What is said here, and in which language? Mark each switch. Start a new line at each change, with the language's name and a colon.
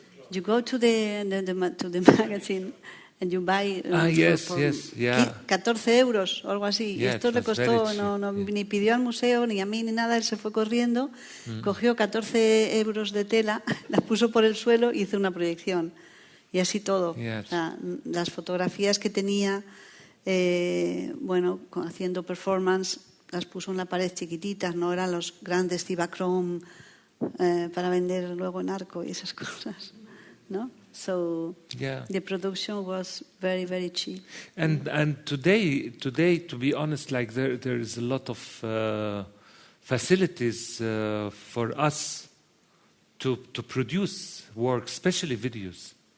English: You go to the magazine and you buy yes, yeah.
Spanish: 14 euros o algo así.
English: Yeah,
Spanish: y esto le costó, ni pidió al museo, ni a mí, ni nada. Él se fue corriendo, cogió 14 euros de tela, las puso por el suelo y hizo una proyección. Y así todo.
English: Yes.
Spanish: O sea, las fotografías que tenía, haciendo performance, las puso en la pared chiquititas, no eran los grandes Cibachrome para vender luego en Arco y esas cosas, ¿no?
English: So the production was very, very cheap. And today, to be honest, like there is a lot of facilities for us to produce work, especially videos.